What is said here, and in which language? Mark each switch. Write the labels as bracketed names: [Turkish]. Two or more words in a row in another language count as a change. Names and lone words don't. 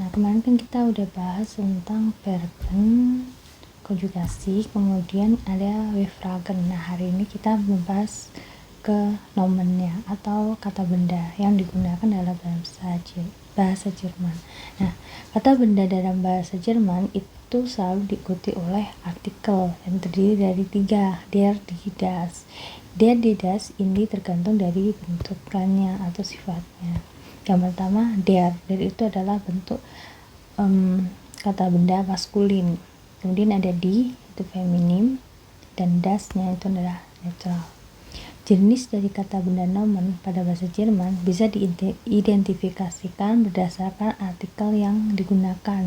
[Indonesian] Nah, kemarin kan kita udah bahas tentang verben, konjugasi, kemudian ada Befragen. Nah, hari ini kita membahas ke nomennya atau kata benda yang digunakan dalam bahasa Jerman. Nah, kata benda dalam bahasa Jerman itu selalu diikuti oleh artikel yang terdiri dari 3, [German] der, die, das. Der, die, das [Indonesian] ini tergantung dari bentukannya atau sifatnya. Yang pertama, der itu adalah bentuk kata benda maskulin. Kemudian ada die, itu feminim, dan das-nya itu adalah netral. Jenis dari kata benda nomen pada bahasa Jerman bisa diidentifikasikan berdasarkan artikel yang digunakan.